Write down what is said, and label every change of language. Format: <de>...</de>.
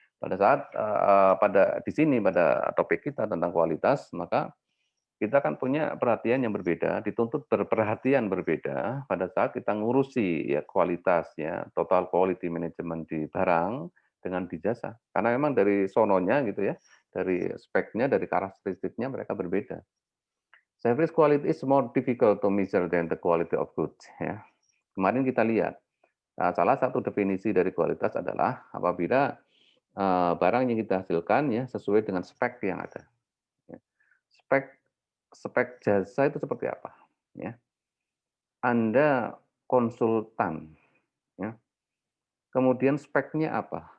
<id>Pada saat, pada di sini pada topik kita tentang kualitas, maka kita kan punya perhatian yang berbeda, dituntut berperhatian berbeda pada saat kita ngurusi ya kualitas ya, total quality management di barang dengan di jasa. Karena memang dari sononya gitu ya, dari speknya, dari karakteristiknya mereka berbeda.</id> <en>Service quality is more difficult to measure than the quality of goods ya.</en> <id>Kemarin kita lihat, salah satu definisi dari kualitas adalah apabila, barang yang kita hasilkan ya sesuai dengan spek yang ada, ya. Spek spek jasa itu seperti apa? Ya, Anda konsultan, ya, kemudian speknya apa?</id>